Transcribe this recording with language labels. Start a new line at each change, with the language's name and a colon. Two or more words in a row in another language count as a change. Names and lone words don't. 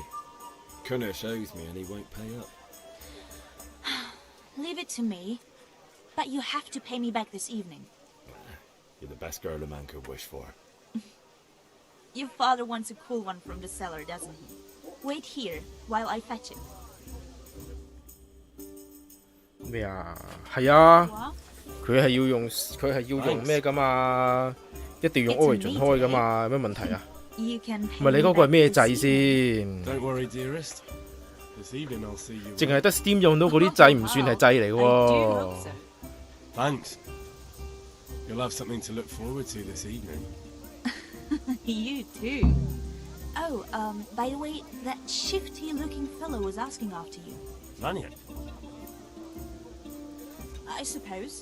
English: Kunesh owes me and he won't pay up. Leave it to me. But you have to pay me back this evening. You're the best girl a man could wish for. Your father wants a cool one from the cellar, doesn't he? Wait here while I fetch it.
Cantonese: 咩啊？係啊，佢係要用咩㗎嘛？一定要用 Origin 開㗎嘛？有咩問題啊？唔係你嗰個係咩掣先？
English: Don't worry, dearest. This evening I'll see you.
Cantonese: 淨係得 Steam 用到嗰啲掣唔算係掣嚟喎。
English: Thanks. You'll have something to look forward to this evening. You too. Oh, by the way, that shifty-looking fellow was asking after you. Lanyard? I suppose.